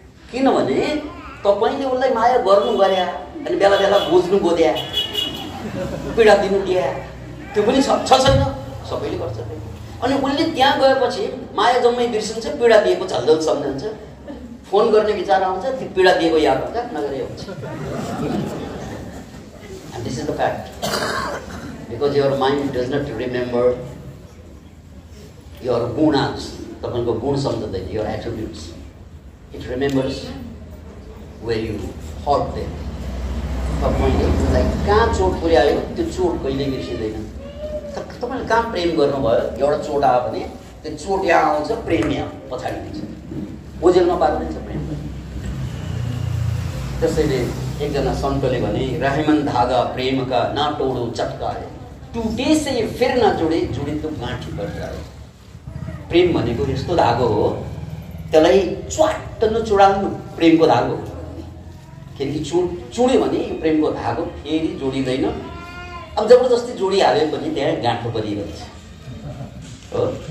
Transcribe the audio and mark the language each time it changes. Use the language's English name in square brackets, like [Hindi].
[Nepali] किनभने तपाईँले उसलाई माया गर्नु गरे अनि बेला बेला बुझ्नु बोध्या, पीडा दिनु दिया, त्यो पनि छ छैन? सबैले गर्छ। अनि उसले त्यहाँ गएपछि माया जम्मै बिर्सिन्छ, पीडा दिएको झल्झल सम्झन्छ, फोन गर्ने विचार आउँछ, त्यो पीडा दिएको याद हुन्छ, नगरे हुन्छ। [English] And this is the fact. Because your mind does not remember your gunas, [Nepali] तपाईँको गुण सम्झँदैन, [English] your attributes. It remembers where you hurt them. [Nepali] तपाईँले उसलाई कहाँ चोट पुर्यायो त्यो चोट कहिले बिर्सिँदैन। तपाईँले कहाँ प्रेम गर्नुभयो, एउटा चोट आयो भने त्यो चोट यहाँ आउँछ, प्रेम यहाँ पछाडि दिन्छ, ओझेलमा पारिदिन्छ प्रेम। त्यसैले एकजना सन्तले भने, [Hindi] रहमन धागा प्रेम का ना तोडो चटकाए, टुटे से फिर ना जोडे, जोडे तो गाँठी पर जाए। [Nepali] प्रेम भनेको यस्तो धागो हो, त्यसलाई च्वाट्ट नचुडाउनु प्रेमको धागो हो। किनकि चुड्यो भने यो प्रेमको धागो फेरि जोडिँदैन। अब जबरजस्ती जोडिहाल्यो पनि त्यहाँ गाँठो परिरहन्छ हो।